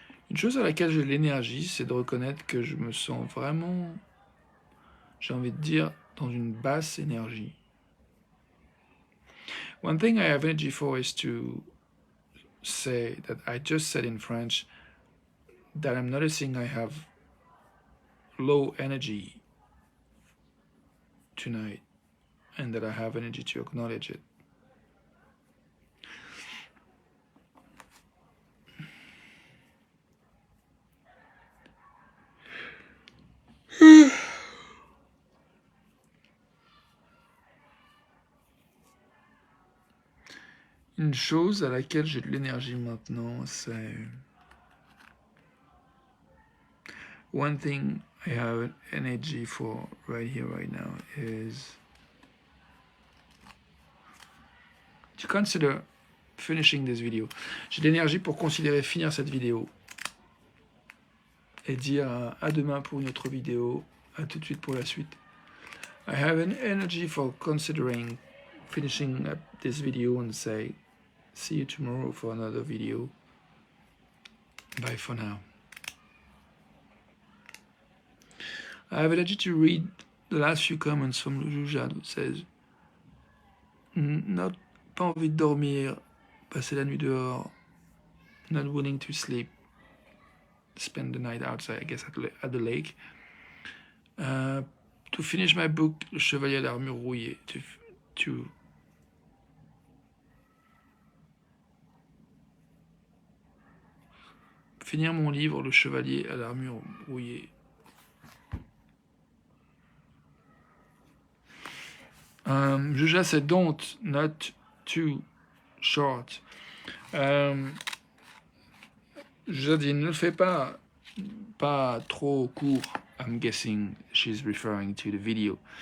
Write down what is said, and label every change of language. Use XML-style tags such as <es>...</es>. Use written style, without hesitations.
<fr>Une chose à laquelle j'ai de l'énergie, c'est de reconnaître que je me sens vraiment, j'ai envie de dire, dans une basse énergie.</fr> <en>One thing I have energy for is to say that I just said in French that I'm noticing I have low energy tonight and that I have energy to acknowledge it.</en> <fr>Une chose à laquelle j'ai de l'énergie maintenant, c'est...</fr> <en>One thing I have energy for right here, right now is to consider finishing this video.</en> <fr>J'ai de l'énergie pour considérer finir cette vidéo et dire à demain pour une autre vidéo, à tout de suite pour la suite.</fr> <en>I have an energy for considering finishing up this video and say, see you tomorrow for another video. Bye for now. I have energy to read the last few comments from Juja who says, not</en> <fr>pas envie de dormir, passer la nuit dehors,</fr> <en>not willing to sleep, spend the night outside, I guess at the lake. To finish my book, Le Chevalier à l'armure rouillée, to</en> <fr>finir mon livre, Le Chevalier à l'armure brouillée.</fr> <en>Juja said, don't, not too short.</en> <fr>Juja dit, ne le fais pas trop court.</fr> <en>I'm guessing she's referring to the video.</en>